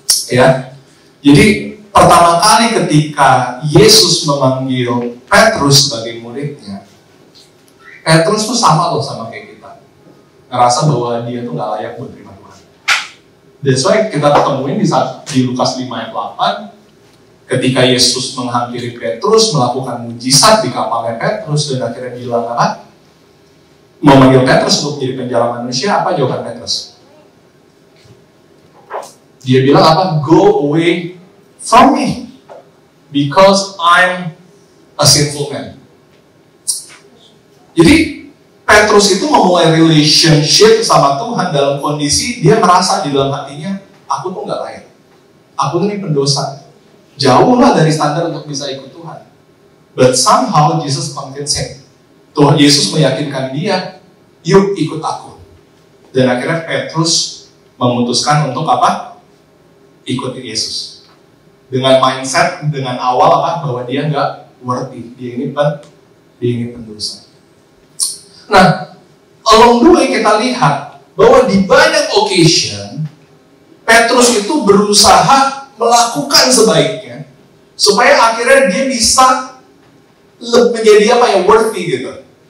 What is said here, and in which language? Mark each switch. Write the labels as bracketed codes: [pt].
[id] Ya, jadi pertama kali ketika Yesus memanggil Petrus sebagai muridnya, Petrus tuh sama sama kayak kita, ngerasa bahwa dia tuh nggak layak buat terima Tuhan. [en] That's why [id] kita ketemuin di Lukas 5 ayat 8, ketika Yesus menghampiri Petrus, melakukan mujizat di kapalnya Petrus, dan akhirnya bilang memanggil Petrus untuk menjadi penjala manusia. Apa jawaban Petrus? Dia bilang [en] Go away from me, because I'm a sinful man. [id] Jadi Petrus itu memulai relationship sama Tuhan dalam kondisi dia merasa di dalam hatinya, aku tuh nggak layak, aku tuh ini pendosa, jauh lah dari standar untuk bisa ikut Tuhan. [en] But somehow Jesus convinced him. [id] Tuhan Yesus meyakinkan dia, yuk ikut aku. Dan akhirnya Petrus memutuskan untuk ikut Yesus. Dengan mindset, dengan awal bahwa dia nggak worthy, dia ini pendosa. Nah, [en] along the way [id] kita lihat bahwa di banyak occasion Petrus itu berusaha melakukan sebaiknya supaya akhirnya dia bisa menjadi worthy gitu.